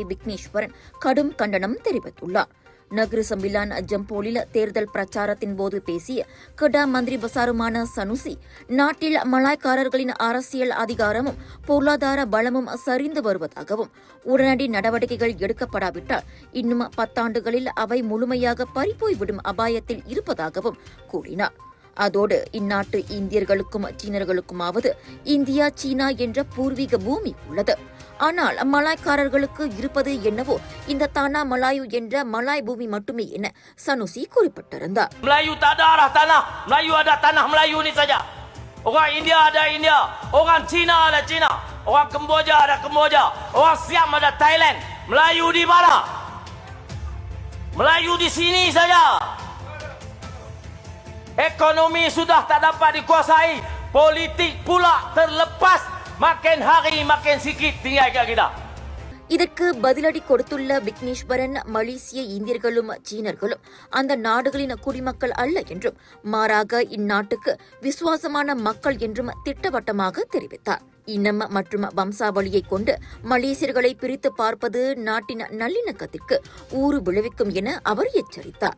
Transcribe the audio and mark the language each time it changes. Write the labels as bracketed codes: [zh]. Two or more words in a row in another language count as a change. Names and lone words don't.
[ta] விக்னேஸ்வரன் கடும் கண்டனம் தெரிவித்துள்ளார். நகர சம்பிலான் ஜம்போலில் தேர்தல் பிரச்சாரத்தின் போது பேசிய கடா மந்திரி பசாருமான சனுசி, நாட்டில் மலாய்க்காரர்களின் அரசியல் அதிகாரமும் பொருளாதார பலமும் சரிந்து வருவதாகவும் உடனடி நடவடிக்கைகள் எடுக்கப்படாவிட்டால் இன்னும் 10 ஆண்டுகளில் அவை முழுமையாக பறிபோய்விடும் அபாயத்தில் இருப்பதாகவும் கூறினார். அதோடு இந்நாட்டு இந்தியர்களுக்கும் சீனர்களுக்குமாவது இந்தியா சீனா என்ற பூர்வீக பூமி உள்ளது. ஆனால் மலாய்க்காரர்களுக்கு இருப்பது என்னவோ இந்த தானா மலாயு என்ற மலாய் பூமி மட்டுமே என சனுசி குறிப்பிட்டிருந்தார். [ms] Melayu tak ada arah tanah. Melayu ada tanah Melayu ni saja. Orang India ada India. Orang Cina ada Cina. Orang Kemboja ada Kemboja. Orang Siam ada Thailand. Melayu di mana? Melayu di sini saja. Ekonomi sudah tak dapat dikuasai. Politik pula terlepas. Makin hari makin sikit tinggal kat kita. [ta] இதற்கு பதிலடி கொடுத்துள்ள விக்னேஸ்வரன், மலேசிய இந்தியர்களும் சீனர்களும் அந்த நாடுகளின் குடிமக்கள் அல்ல என்றும் மாறாக இந்நாட்டுக்கு விசுவாசமான மக்கள் என்றும் திட்டவட்டமாக தெரிவித்தார். இனம் மற்றும் வம்சாவளியை கொண்டு மலேசியர்களை பிரித்து பார்ப்பது நாட்டின் நல்லிணக்கத்திற்கு ஊறு விளைவிக்கும் என அவர் எச்சரித்தார்.